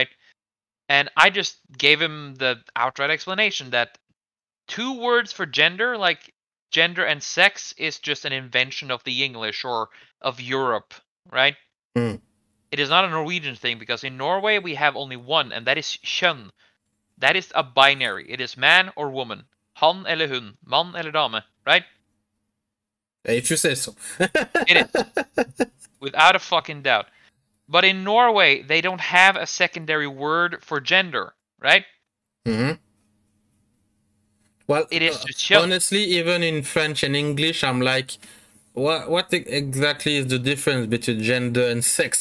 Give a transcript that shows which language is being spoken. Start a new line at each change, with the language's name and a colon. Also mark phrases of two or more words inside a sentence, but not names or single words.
English: And I just gave him the outright explanation that 2 words for gender, like gender and sex, is just an invention of the English or of Europe, right? Mm. It is not a Norwegian thing because in Norway we have only one, and that is kjønn. That is a binary. It is man or woman.
Norwegian: Han eller hun. Mann eller dame,
English: right? If you say so. It is. Without a fucking doubt. But in Norway, they don't have a secondary word for gender, right? Mm-hmm. Well, it is just kjønn. Honestly, even in French and English, I'm like, what exactly is the difference between gender and sex?